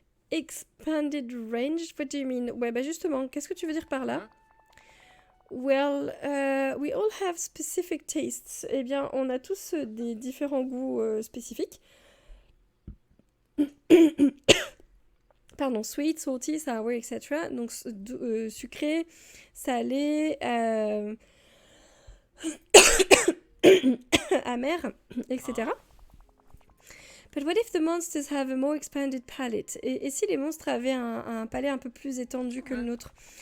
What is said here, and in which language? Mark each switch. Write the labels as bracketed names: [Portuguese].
[English] Expanded range, what do you mean? [French] Ouais, bah justement, qu'est-ce que tu veux dire par là? [English] Well, we all have specific tastes. [French] Eh bien, on a tous des différents goûts spécifiques. Pardon, [English] sweet, salty, sour, etc. [French] Donc, sucré, salé, amer, etc. [English] But what if the monsters have a more expanded palate? [French] Et si les monstres avaient un palais un peu plus étendu que le nôtre?